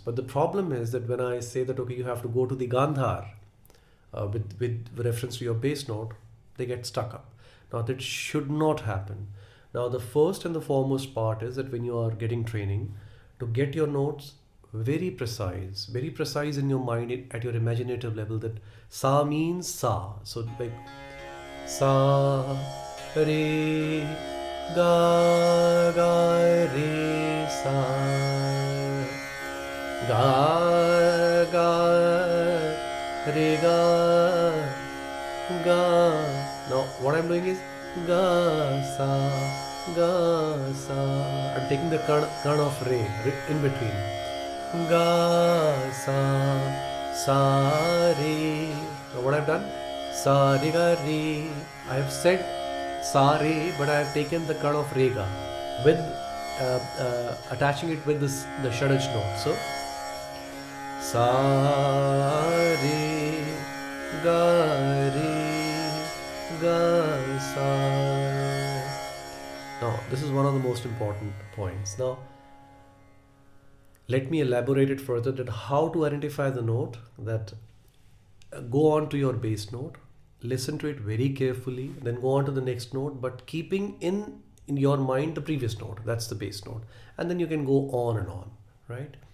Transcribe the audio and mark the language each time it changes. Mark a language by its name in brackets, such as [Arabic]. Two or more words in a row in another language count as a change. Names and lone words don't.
[English] But the problem is that when I say that, okay, you have to go to the gandhar with reference to your bass note, they get stuck up. Now, that should not happen. Now, the first and the foremost part is that when you are getting training, to get your notes very precise in your mind, at your imaginative level, that sa means sa. So like sa, re, ga, ga, re, sa, ga, ga, re, ga. Now what I'm doing is ga, sa. I'm taking the kan of re in between. Ga, sa, re. Now what I've done? Sa, re, ga, re. I have said sa, re, but I have taken the kan of re, ga with attaching it with the shadaj note. So sa, re, ga, sa. Now, this is one of the most important points. Now, let me elaborate it further, that how to identify the note, that go on to your bass note, listen to it very carefully, then go on to the next note, but keeping in your mind the previous note, that's the bass note, and then you can go on and on, right?